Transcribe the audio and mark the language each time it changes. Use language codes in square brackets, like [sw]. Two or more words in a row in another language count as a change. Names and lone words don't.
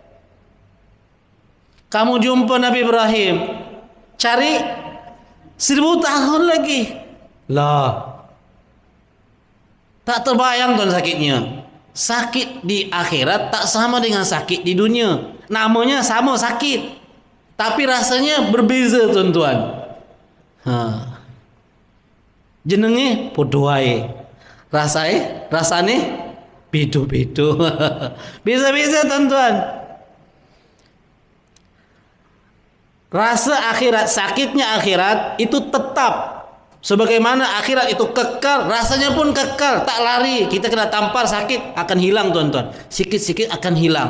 [ms] Kamu jumpa Nabi Ibrahim, cari 1.000 tahun lagi. Lah, tak terbayang tuan sakitnya. Sakit di akhirat tak sama dengan sakit di dunia. Namanya sama sakit, tapi rasanya berbeza tuan-tuan. [jv] Jenenge podo wae. Rasane beda-beda. [ms] Beza-beza tuan-tuan. Rasa akhirat, sakitnya akhirat itu tetap. Sebagaimana akhirat itu kekal, rasanya pun kekal, tak lari. Kita kena tampar sakit akan hilang tuan-tuan. Sikit-sikit akan hilang.